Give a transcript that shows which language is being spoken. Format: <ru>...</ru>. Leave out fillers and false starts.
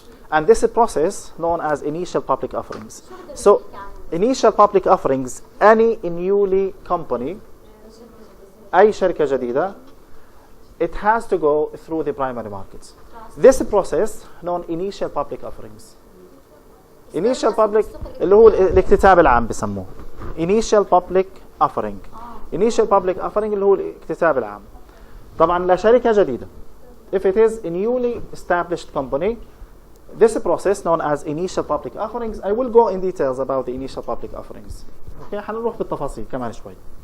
<en>And this is a process known as initial public offerings. So, initial public offerings, any newly company,</en> <ar>أي شركة جديدة,</ar> <en>it has to go through the primary markets. This process known initial public offerings. Initial public</en> <ar>اللي هو الاكتتاب العام بسموه.</ar> <en>Initial public offering. Initial public offering</en> <ar>اللي هو الاكتتاب العام. طبعا لشركة جديدة.</ar> <en>If it is a newly established company, this process known as initial public offerings. I will go in details about the initial public offerings.</en> <ar>Okay, حنروح بالتفاصيل كمان شوي.</ar>